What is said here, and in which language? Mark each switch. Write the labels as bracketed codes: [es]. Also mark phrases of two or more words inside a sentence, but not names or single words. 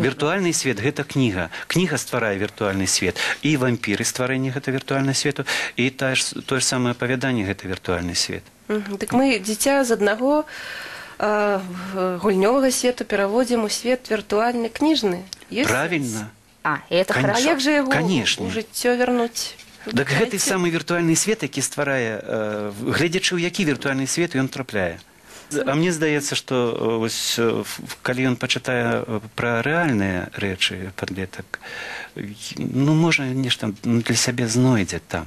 [be] Віртуальны свет гэта кніга. Кніга стварае віртуальны свет. І вампіры стварэнне гэта віртуальны свету, і тое ж самае апавяданне гэта віртуальны свет. Так мы дзіця з аднаго гульнёвага свету пераводзім у свет віртуальны кніжны. [ru] Правильно. И это А хорошо. [be] як жа яго [ru] Конечно. [be] у жыццё вярнуць? Так гэты самы віртуальны свет, які стварае, гледзячы ў які віртуальны свет ён трапляе. А мне здаецца, што вось, калі ён пачытае пра рэальныя рэчы падлетак, ну, можа, нешта для сябе знойдзе там.